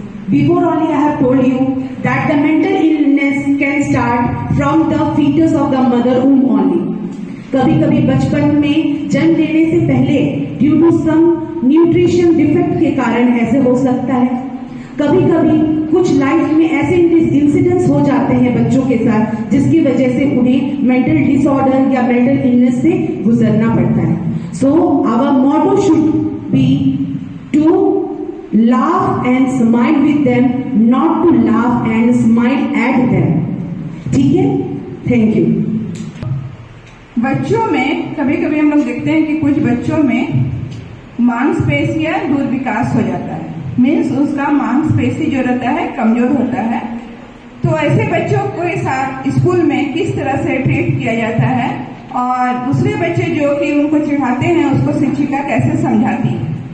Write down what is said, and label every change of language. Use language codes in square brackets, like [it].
[en] Before only I have told you that the mental illness can start from the fetus of the mother womb only. [hi] कभी कभी बचपन में जन्म लेने से पहले [en] due to some nutrition defect [hi] के कारण ऐसे हो सकता है। कभी कभी कुछ लाइफ में ऐसे इंसिडेंट्स हो जाते हैं बच्चों के साथ जिसकी वजह से उन्हें मेंटल डिसऑर्डर या मेंटल इलनेस से गुजरना पड़ता है। [en] So our motto should be to laugh and smile with them, not to laugh and smile at them. [hi] ठीक है? Thank you. बच्चों में कभी कभी हम लोग देखते हैं कि कुछ बच्चों में मांसपेशियां दूर विकास हो जाता है, मीन्स उसका मांसपेशी जो रहता है कमजोर होता है। तो ऐसे बच्चों को साथ स्कूल में किस तरह से ट्रीट किया जाता है और दूसरे बच्चे जो कि उनको चिढ़ाते हैं उसको शिक्षिका कैसे समझाती है,